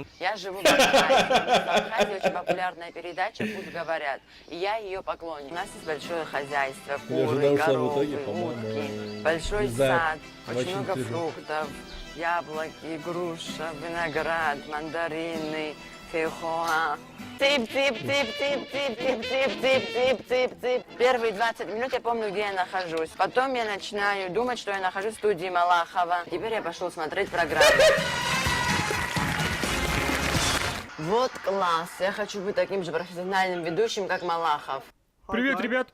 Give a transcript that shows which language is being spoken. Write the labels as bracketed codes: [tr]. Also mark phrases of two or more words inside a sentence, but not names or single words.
[ru] Я живу в Абхазии. В Абхазии очень популярная передача «Пусть говорят». И я ее поклонник. У нас есть большое хозяйство, куры, коровы, утки, большой сад, очень много фруктов, яблоки, груша, виноград, мандарины, фейхоа. Тип-тип-тип-тип-тип-тип-тип-тип-тип-тип. Первые 20 минут я помню, где я нахожусь. Потом я начинаю думать, что я нахожусь в студии Малахова. Теперь я пошел смотреть программу. Вот класс. Я хочу быть таким же профессиональным ведущим, как Малахов. Привет, ребят.